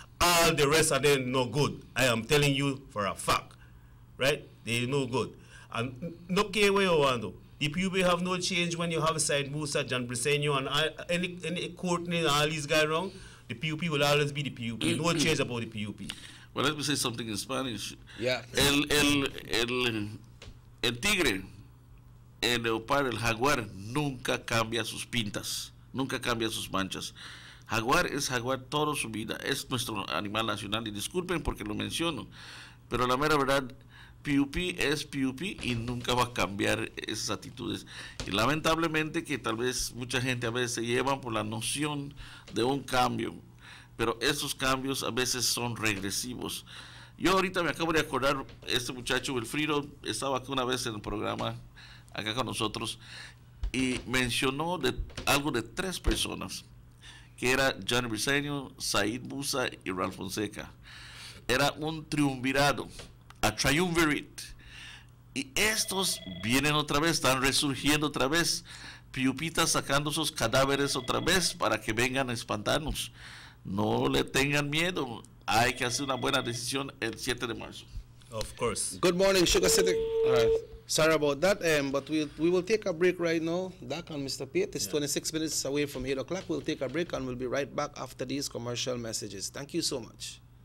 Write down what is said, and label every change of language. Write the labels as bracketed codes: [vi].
[en] All the rest of them no good. I am telling you for a fact, right? They no good. And no care where you want to. The PUP have no change when you have Said Musa, John Briceño, and any Courtney and all these guys around. The PUP will always be the PUP. No change about the PUP. Well, let me say something in Spanish. Yeah. [es] El tigre, el leopardo, el jaguar nunca cambia sus pintas, nunca cambia sus manchas. Jaguar es jaguar toda su vida, es nuestro animal nacional, y disculpen porque lo menciono, pero la mera verdad, PUP es PUP y nunca va a cambiar esas actitudes. Y lamentablemente que tal vez mucha gente a veces se llevan por la noción de un cambio, pero esos cambios a veces son regresivos. Yo ahorita me acabo de acordar, este muchacho Wilfrido estaba aquí una vez en el programa, acá con nosotros, y mencionó algo de 3 personas, que era John Briceño, Said Musa y Ralph Fonseca. Era un triunvirado, [en] a triumvirate. [es] Y estos vienen otra vez, están resurgiendo otra vez, piupitas sacando sus cadáveres otra vez para que vengan a espantarnos. No le tengan miedo. Hay que hacer una buena decisión el 7 de marzo. [en] Of course. Good morning, Sugar City. All right. Sorry about that, but we will take a break right now. Doc and Mr. Pate, it's 26 minutes away from 8 o'clock. We'll take a break and we'll be right back after these commercial messages. Thank you so much.